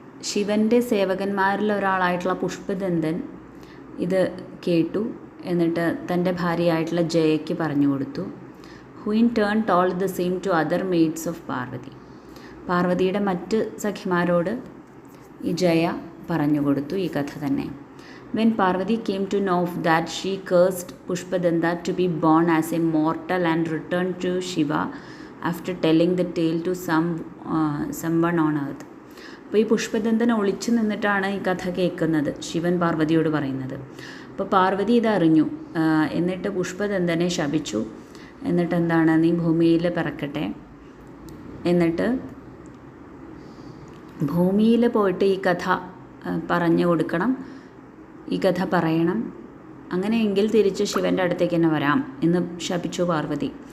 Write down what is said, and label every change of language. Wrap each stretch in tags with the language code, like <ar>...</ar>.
<ml>ശിവൻ്റെ സേവകന്മാരിൽ ഒരാളായിട്ടുള്ള പുഷ്പദന്തൻ ഇത് കേട്ടു. എന്നിട്ട് തൻ്റെ ഭാര്യയായിട്ടുള്ള ജയയ്ക്ക് പറഞ്ഞു കൊടുത്തു.</ml> <en>Who in turn told the same to other maids of Parvathi.</en> <ml>പാർവതിയുടെ മറ്റ് സഖിമാരോട് ഈ ജയ പറഞ്ഞു കൊടുത്തു ഈ കഥ തന്നെ.</ml> <en>When Parvati came to know that, she cursed Pushpadanta to be born as a mortal and returned to Shiva after telling the tale to someone on earth.</en> <ml>അപ്പോൾ ഈ പുഷ്പദന്തൻ ഒളിച്ചു നിന്നിട്ടാണ് ഈ കഥ കേൾക്കുന്നത്, ശിവൻ പാർവതിയോട് പറയുന്നത്. അപ്പോൾ പാർവതി ഇതറിഞ്ഞു. എന്നിട്ട് പുഷ്പദന്തനെ ശപിച്ചു. എന്നിട്ട് എന്താണ്, നീ ഭൂമിയിൽ പിറക്കട്ടെ, എന്നിട്ട് ഭൂമിയിൽ പോയിട്ട് ഈ കഥ പറഞ്ഞു കൊടുക്കണം, ഈ കഥ പറയണം, അങ്ങനെയെങ്കിൽ തിരിച്ച് ശിവൻ്റെ അടുത്തേക്ക് തന്നെ വരാം എന്ന് ശപിച്ചു പാർവതി.</ml>